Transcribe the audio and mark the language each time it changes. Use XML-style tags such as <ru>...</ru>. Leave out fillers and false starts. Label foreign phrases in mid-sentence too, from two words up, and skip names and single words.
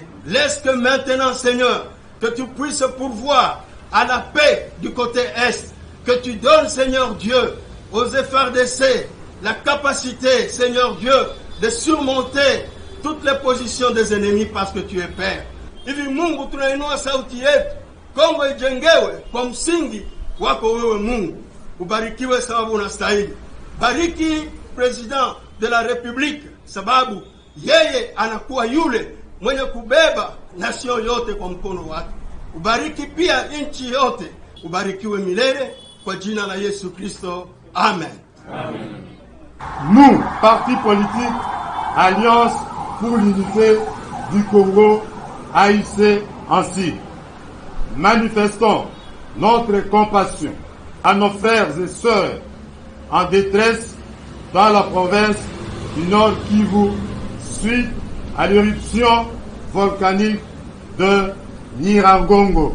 <fr>Laisse que maintenant, Seigneur, que tu puisses pourvoir à la paix du côté Est, que tu donnes, Seigneur Dieu, aux FRDC la capacité, Seigneur Dieu, de surmonter toutes les positions des ennemis parce que tu es Père.</fr> <sw>Hivi Mungu tunainua sauti yetu, Kongo ijengewe kwa msingi wako wewe Mungu. Ubarikiwe sababu unastahili. Bariki</sw> <fr>President de la République</fr> <sw>sababu yeye anakuwa yule mwenye kubeba nation yote kwa mkono wake. Ubariki pia nchi yote. Ubarikiwe milele kwa jina la Yesu Kristo. Amen. Amen.</sw> <fr>Nous, parti politique, Alliance pour l'unité du Congo, AIC ainsi, manifestons notre compassion à nos frères et sœurs en détresse dans la province du Nord Kivu suite à l'éruption volcanique de Nyiragongo.</fr>